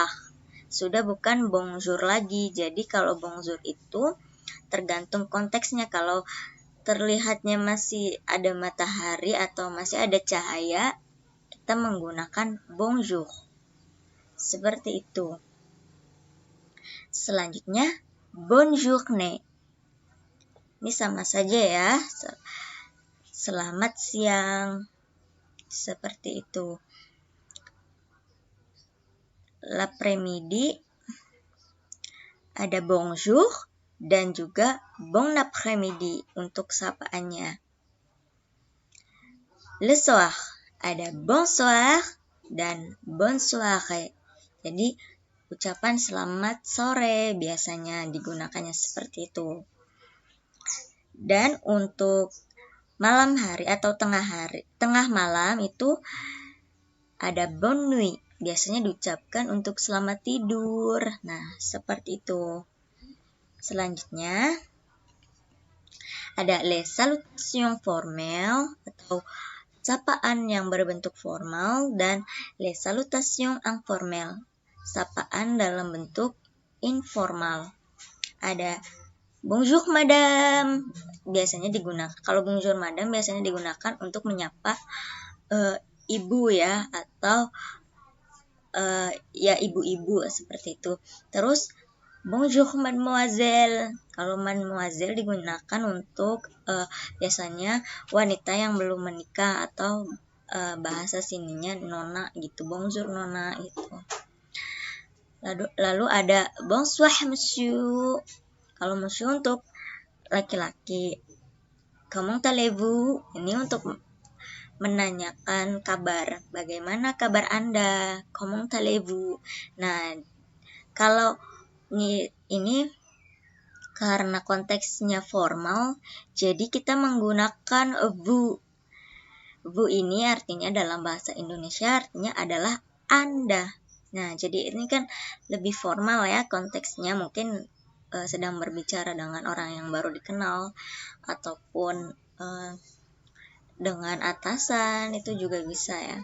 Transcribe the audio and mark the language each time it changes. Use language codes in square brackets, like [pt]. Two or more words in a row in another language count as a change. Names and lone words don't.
[id] Sudah bukan bonjour lagi. Jadi kalau bonjour itu tergantung konteksnya. Kalau terlihatnya masih ada matahari atau masih ada cahaya, kita menggunakan bonjour. Seperti itu. Selanjutnya, [fr] bonne journée. [id] Ini sama saja ya. Selamat siang. Seperti itu. [fr] L'après-midi [id] ada bonjour dan juga [fr] bon après-midi [id] untuk sapaannya. [fr] Le soir [id] ada bonsoir dan [fr] bonne soirée. [id] Jadi ucapan selamat sore biasanya digunakannya seperti itu. Dan untuk malam hari atau tengah malam itu ada [fr] bonne nuit. [id] Biasanya diucapkan untuk selamat tidur. Nah, seperti itu. Selanjutnya ada [fr] les salutations formelles [id] atau sapaan yang berbentuk formal dan [fr] les salutations informelles, [id] sapaan dalam bentuk informal. Ada [fr] bonjour madame, [id] biasanya digunakan, kalau [fr] bonjour madame [id] biasanya digunakan untuk menyapa ibu ya, atau ya ibu-ibu seperti itu. Terus [fr] bonjour mademoiselle, [id] kalau mademoiselle digunakan untuk biasanya wanita yang belum menikah atau bahasa sininya nona gitu, bonjour nona gitu. Lalu ada [fr] bonsoir monsieur, [id] kalau monsieur untuk laki-laki. [fr] Comment allez-vous, [id] ini untuk menanyakan kabar, bagaimana kabar Anda, [fr] comment allez-vous. [id] Nah, kalau ini karena konteksnya formal, jadi kita menggunakan vous. Vous ini artinya dalam bahasa Indonesia artinya adalah Anda. Nah, jadi ini kan lebih formal ya konteksnya, mungkin sedang berbicara dengan orang yang baru dikenal ataupun dengan atasan, itu juga bisa ya.